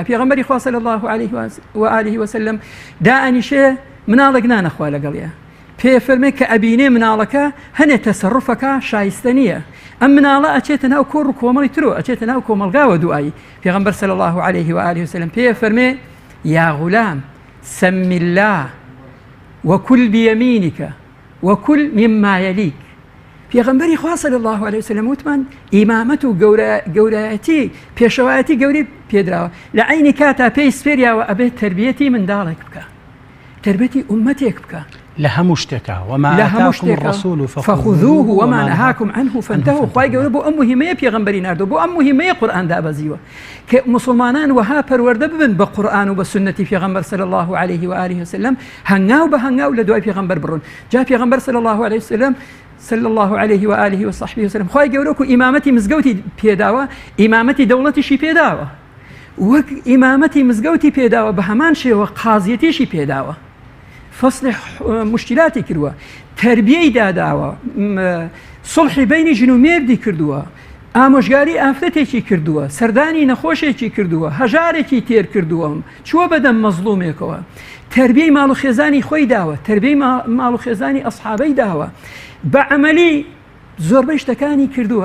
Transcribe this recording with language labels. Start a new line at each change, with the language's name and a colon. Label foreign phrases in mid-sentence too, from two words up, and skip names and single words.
Central Kurdish: پێغەمبەری خوا
Arabic: صلی الله عليه و آله وسلم
Central Kurdish: دائنیشێ مناڵێک نانەخوا لەگەڵیە، پێ فەرمێ کە ئەبینێ مناڵەکە هەنێ تەسەڕوفەکە شایستە نییە، ئەم مناڵە ئەچێتە ناو کۆڕ و کۆمەڵی ترۆ، ئەچێتە ناو کۆمەلگاوە دوایی. پێغەمبەر
Arabic: صلی الله عليه و آله وسلم
Central Kurdish: پێ فەرمێ
Arabic: یا غولام سم الله وكل بيمينك وكل مما يليك.
Central Kurdish: پێغەمبەری خوا
Arabic: صلی الله عليه وسلم
Central Kurdish: وتمان ئیمامەت و گەورایەتی پێشەوایەتی گەوری پێدراوە، لە عینی کاتا پێی سپێریاوە ئەبێت تربیەتی منداڵێک بکە، تربیەتی ئومەتێک بکە لە هەموو شتێکە،
Arabic: وما آتاكم الرسول فخذوه وما نهاكم عنه فانتهوا.
Central Kurdish: خوای گەورە بۆ ئەم موهمەیە پێغەمبەری ناردووە، بۆ ئەم موهمەیە قورئان دابەزیوە کە مسلمانان وها پەروەردە ببن بە قورئان و بە سنەتی پێغەمبەر
Arabic: صلی الله عليه و آله وسلم،
Central Kurdish: هەنگاو بە هەنگاو لە دوای پێغەمبەر بڕۆن. جا پێغەمبەر
Arabic: صلی الله عليه وسلم صلى الله عليه وآله وصحبه وسلم
Central Kurdish: خوای گەورە و ئیمامەتی مزگەوتی پێداوە، ئیمامەتی دەوڵەتیشی پێداوە، وەک ئیمامەتی مزگەوتی پێداوە بە هەمان شێوە قازیەتیشی پێداوە، فصل مشکلاتی کردووە، تربیەی داداوە، سڵحی بینی ژن و مێردی کردووە، ئامۆژگاری ئافرەتێکی کردووە، سەردانی نەخۆشێکی کردووە، هەژارێکی تێر کردووە، چووە بەدەم مەزلومێکەوە، تربیەی ماڵ و خێزانی خۆی داوە، تربیەی ماڵ و خێزانی ئەسحابەی داوە، بە عەمەلی زۆربەی شتەکانی کردووە.